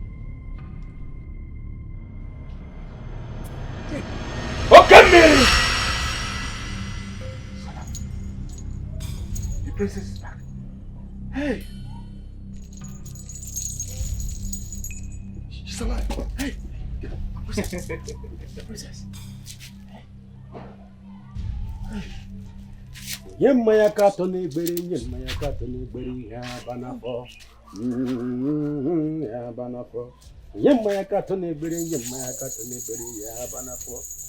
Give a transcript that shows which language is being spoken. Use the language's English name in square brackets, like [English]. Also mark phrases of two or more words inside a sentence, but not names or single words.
[English] Okay, Mary! The princess is back. Hey! She's alive. Hey! The princess. The princess. Yemaya katone beri, yemaya katone beri, ya banafo. Ya banafo. Yemaya katone beri, yemaya katone beri, ya banafo.